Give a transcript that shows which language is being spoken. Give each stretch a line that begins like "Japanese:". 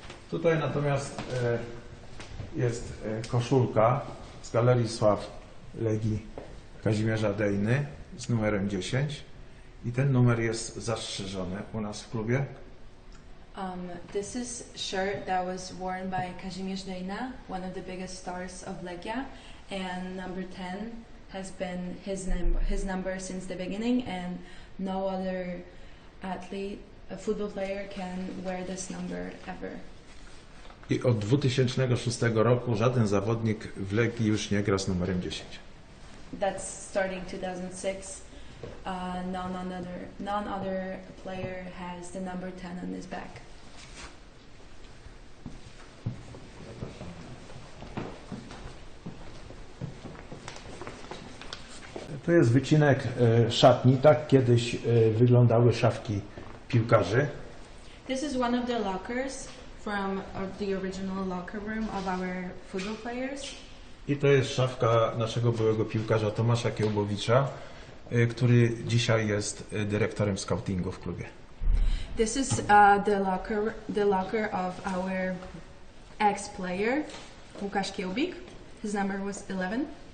Polish: Tutaj natomiast jest koszulka z Galerii Sław Legii Kazimierza Dejny z numerem 10 i ten numer jest zastrzeżony u nas w klubie.
English: This is shirt that was worn by Kazimierz Dejna, one of the biggest stars of Legia, and number 10 has been his number since the beginning, and no other athlete, a football player, can wear this number ever.
Polish: I od 2006 roku żaden zawodnik w Legii już nie gra z numerem 10.
English: That's starting 2006. None other player has the number 10 on his back.
Polish: To jest wycinek szatni. Tak kiedyś wyglądały szafki piłkarzy.
English: This is one of the lockers from the original locker room of our football players.
Polish: I to jest szafka naszego byłego piłkarza Tomasza Kiełbowicza, który dzisiaj jest dyrektorem scoutingu w klubie.
English: This is the locker of our ex-player, Łukasz Kiełbik. His number was 11.